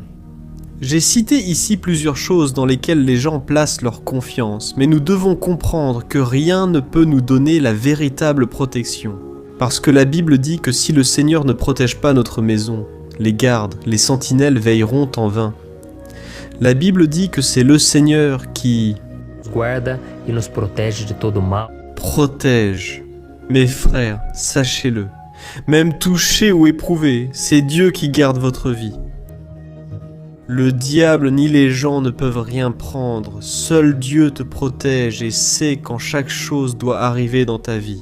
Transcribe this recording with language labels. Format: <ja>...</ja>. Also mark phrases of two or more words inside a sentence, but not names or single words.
<fr>J'ai cité ici plusieurs choses dans lesquelles les gens placent leur confiance, mais nous devons comprendre que rien ne peut nous donner la véritable protection. Parce que la Bible dit que si le Seigneur ne protège pas notre maison, les gardes, les sentinelles veilleront en vain. La Bible dit que c'est le Seigneur qui</fr> <pt>guarda e nos protege de todo mal.</pt> <fr>Protège. Mes frères, sachez-le, Même touché ou éprouvé, c'est Dieu qui garde votre vie. Le diable ni les gens ne peuvent rien prendre, seul Dieu te protège et sait quand chaque chose doit arriver dans ta vie.</fr>